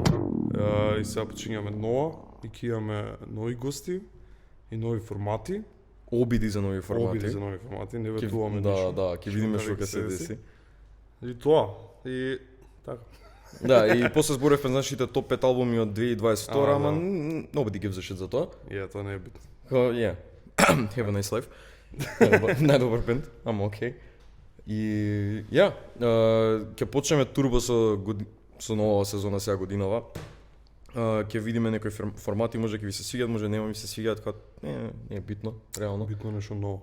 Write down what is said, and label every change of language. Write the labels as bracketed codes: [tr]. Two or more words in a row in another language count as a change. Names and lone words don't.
[mk] И сега почињаме нова и ќе имаме нови гости и нови формати. Обиди за нови формати. Не ветуваме ништо. Да, ќе видиме што ќе се деси. И тоа. И така. Да, и после зборевме за нашите топ 5 албуми од 2022, ама [en] nobody gives a shit [mk] за тоа. Тоа не е битно. [en] Have a nice life. [mk] Најдобар бенд, ама окей. И ќе почнеме турбо со нова сезона сега годинава. Ќе видиме некои формати, може ќе ви се свиѓаат, може нема ми се свиѓаат, како не е битно, реално. Битно нешто ново.